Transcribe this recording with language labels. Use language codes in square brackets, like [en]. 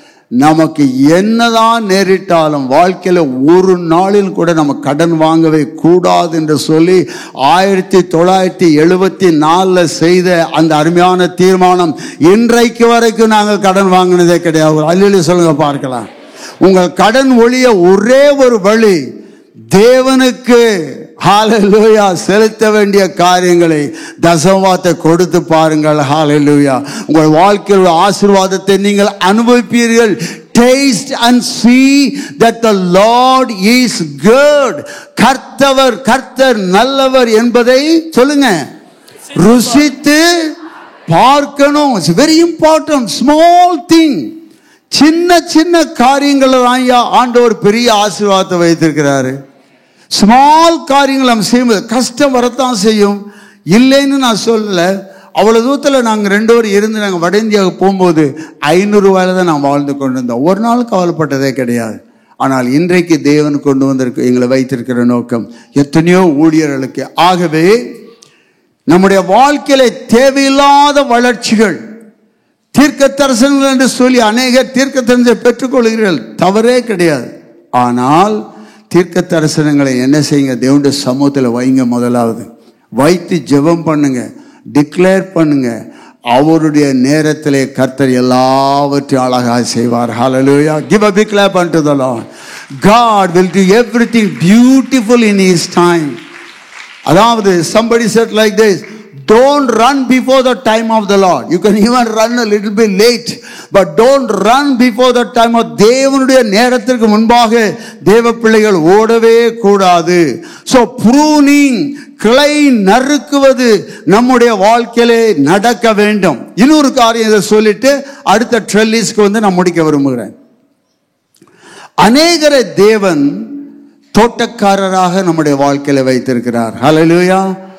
[ta] நமக்கு என்னதான் நேரிட்டாலும் வாழ்க்கையில் ஒரு நாளில் கூட நம்ம கடன் வாங்கவே கூடாது என்று சொல்லி 1974 செய்த அந்த அருமையான தீர்மானம் இன்றைக்கு வரைக்கும் நாங்கள் கடன் வாங்கினதே கிடையாது. அல்லேலூயா சொல்லுங்க பார்க்கலாம். உங்கள் கடன் ஒழிய ஒரே ஒரு வழி, தேவனுக்கு ஹalleluya செலுத்த வேண்டிய காரியங்களை தசமபாகத்தை கொடுத்து பாருங்கள். ஹalleluya. உங்கள் வாழ்க்கையில் ஆசீர்வாதத்தை நீங்கள் அனுபவிப்பீர்கள். [en] Taste and see that the Lord is good. [ta] கர்த்தர் நல்லவர் என்பதை சொல்லுங்க, ருசித்து பார்க்கணும். [en] It's very important. Small thing, [ta] சின்ன காரியங்கள் ஆண்டவர் பெரிய ஆசீர்வாதத்தை வைத்திருக்கிறாரு. ஸ்மால் காரியங்கள் நம்ம செய்யும்போது கஷ்டம் வரத்தான் செய்யும், இல்லைன்னு நான் சொல்லல. அவ்வளவு தூரத்தில் நாங்கள் 2 பேர் இருந்து நாங்கள் வட இந்தியாவுக்கு போகும்போது 500 ரூபாயில தான் நான் வாழ்ந்து கொண்டு இருந்தோம். ஒரு நாள் கவலைப்பட்டதே கிடையாது. ஆனால் இன்றைக்கு தேவன் கொண்டு வந்திருக்க எங்களை வைத்திருக்கிற நோக்கம் எத்தனையோ ஊழியர்களுக்கு. ஆகவே நம்முடைய வாழ்க்கையில தேவையில்லாத வளர்ச்சிகள், தீர்க்க தரிசனங்கள் என்று சொல்லி அநேகர் தீர்க்க தரிசனத்தை பெற்றுக்கொள்கிறீர்கள், தவறே கிடையாது. ஆனால் தீர்க்க தரிசனங்களை என்ன செய்யுங்க, தேவனுடைய சமூகத்தில் வைங்க. முதலாவது வைத்து ஜெபம் பண்ணுங்க, டிக்ளேர் பண்ணுங்க. அவருடைய நேரத்திலே கர்த்தர் எல்லாவற்றையும் அழகாக செய்வார். [en] Hallelujah. Give a big clap unto the Lord. God will do everything beautiful in His time. அதாவது somebody said like this, don't run before the time of the Lord. You can even run a little bit late, but don't run before the time of [ta] தேவனுடைய நேரத்திற்கு முன்பாக தேவ பிள்ளைகள் ஓடவே கூடாது. [en] So pruning, [ta] கிளை நறுக்குவது நம்முடைய வாழ்க்கையிலே நடக்க வேண்டும். இன்னொரு காரியம் இதை சொல்லிட்டு அடுத்த ட்ரெல்லிஸ்க்கு நான் முடிக்க விரும்புகிறேன். அநேகரை தேவன் தோட்டக்காரராக நம்முடைய வாழ்க்கையில வைத்திருக்கிறார். ஹல்லேலூயா.